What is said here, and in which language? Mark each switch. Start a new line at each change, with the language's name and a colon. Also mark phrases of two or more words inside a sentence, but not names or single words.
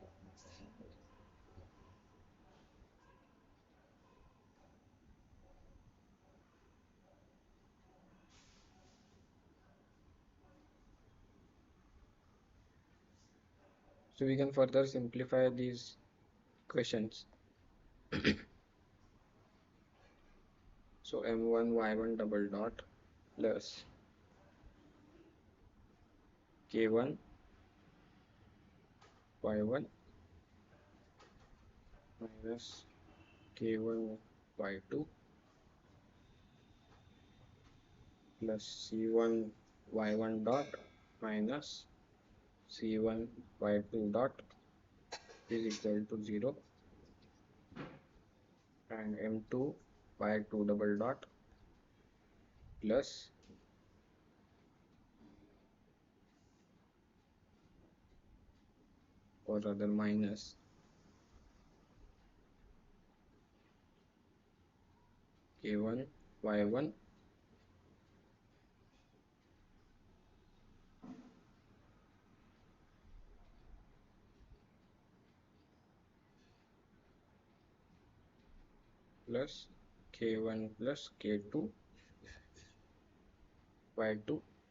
English: So we can further simplify these questions. So m1 y1 double dot plus k1 y1 minus k1 y2 plus c1 y1 dot minus c1 y2 dot is equal to 0, and m2 y2 double dot plus or rather minus k1 y1 plus k1 plus k2 y2